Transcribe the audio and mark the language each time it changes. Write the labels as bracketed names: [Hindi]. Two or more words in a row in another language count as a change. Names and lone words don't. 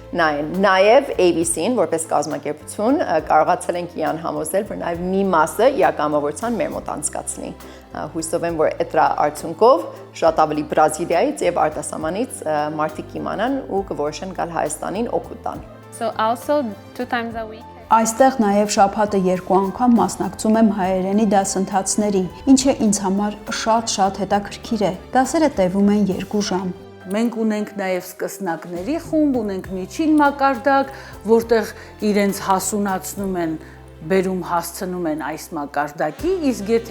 [Armenian] Նաև ABC-ին որպես կազմակերպություն կարողացել ենք իրան համոզել, որ նաև մի մասը իր կամավորության մեր մոտ անցկացնի։ Հույսով եմ, որ այդ արդյունքով շատ ավելի Բրազիլիայից եւ արտասահմանից մարդիկ իմանան ու կորոշեն գալ Հայաստանին օգուտ տան։ [English] So also 2 times a week. [Armenian] Այստեղ նաև շաբաթը 2 անգամ մասնակցում եմ հայերենի դասընթացների, ինչը ինձ համար շատ հետաքրքիր է։ Դասերը տևում են 2 ժամ։ Մենք ունենք նաև սկսնակների խումբ, ունենք միջին մակարդակ, որտեղ իրենց հասունացնում են, բերում հասցնում են այս մակարդակի, իսկ եթե